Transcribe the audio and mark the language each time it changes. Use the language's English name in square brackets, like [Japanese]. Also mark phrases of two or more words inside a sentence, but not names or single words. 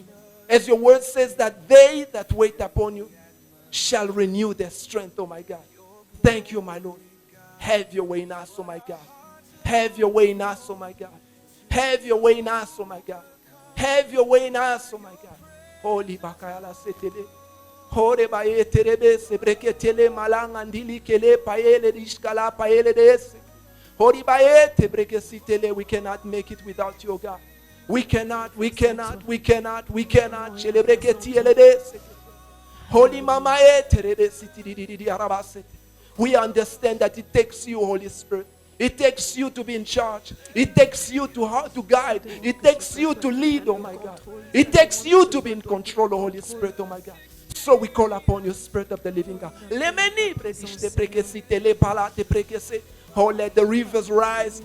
[English] As your word says that they that wait upon you shall renew their strength, oh my God. Thank you, my Lord. Have your way in us, oh my God. Have your way in us, oh my God. Have your way in us, oh my God. Have your way in us, oh my God. Holy Bakayala Setele. Hore baye terebe sebreketele malanga ndili kele paele dishkala paele dese. Hori baye tebrekesitele. We cannot make it without you, God. We cannot. Celebreketiele dese. Holy Mama terebe sitidididi arabasete. We understand that it takes you, Holy Spirit. It takes you to be in charge. It takes you to guide. It takes you to lead, oh my God. It takes you to be in control, oh Holy Spirit, oh my God. So we call upon you, Spirit of the living God. Oh, let the rivers rise.